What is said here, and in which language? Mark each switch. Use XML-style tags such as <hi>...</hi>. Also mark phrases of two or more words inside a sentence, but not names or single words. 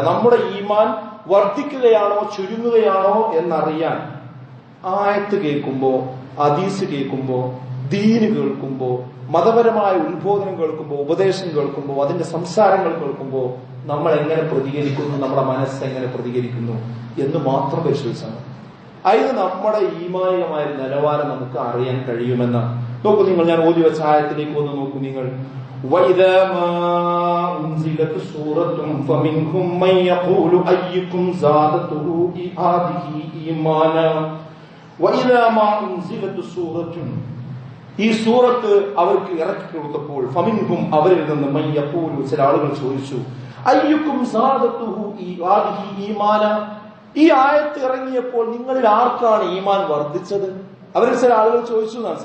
<ml>നമ്മുടെ ഈമാൻ വർദ്ധിക്കുകയാണോ ചുരുങ്ങുകയാണോ എന്നറിയാൻ ആയത്ത് കേൾക്കുമ്പോ, ഹദീസ് കേൾക്കുമ്പോ, ദീന് കേൾക്കുമ്പോ, മതപരമായ ഉത്ബോധനം കേൾക്കുമ്പോ, ഉപദേശം കേൾക്കുമ്പോ, അതിന്റെ സംസാരങ്ങൾ കേൾക്കുമ്പോ നമ്മൾ എങ്ങനെ പ്രതികരിക്കുന്നു, നമ്മുടെ മനസ്സ് എങ്ങനെ പ്രതികരിക്കുന്നു എന്ന് മാത്രം പരിശോധിച്ചാൽ മതി. അതിന് നമ്മുടെ ഈമാനികമായ നിലവാരം നമുക്ക് അറിയാൻ കഴിയുമെന്നാണ്. നോക്കൂ നിങ്ങൾ, ഞാൻ ഓതി വെച്ച ആയത്തിലേക്ക് ഒന്ന് നോക്കൂ നിങ്ങൾ.</ml> <ar>وَإِذَا مَا أُنْزِلَتْ سُورَةٌ فَمِنْهُمْ مَنْ يَقُولُ أَيُّكُمْ زَادَتْهُ هَٰذِهِ إِيمَانًا وَإِذَا مَا أُنْزِلَتْ سُورَةٌ,</ar> <ml>ഈ സൂറത്ത് അവർക്ക് ഇറക്കി കൊടുത്തപ്പോൾ ഫമിൻഹും, അവരിൽ നിന്ന്</ml> <ar>من يقول,</ar> <ml>ചില ആളുകൾ ചോദിച്ചു,</ml> <ar>أيكم زادته هذه إيمانا,</ar> <ml>ഈ ആയത്ത് ഇറങ്ങിയപ്പോൾ നിങ്ങളിൽ ആർക്കാണ് ഈമാൻ വർദ്ധിച്ചത്? അവരിൽ ചില ആളുകൾ ചോദിച്ചു എന്നാണ്.</ml>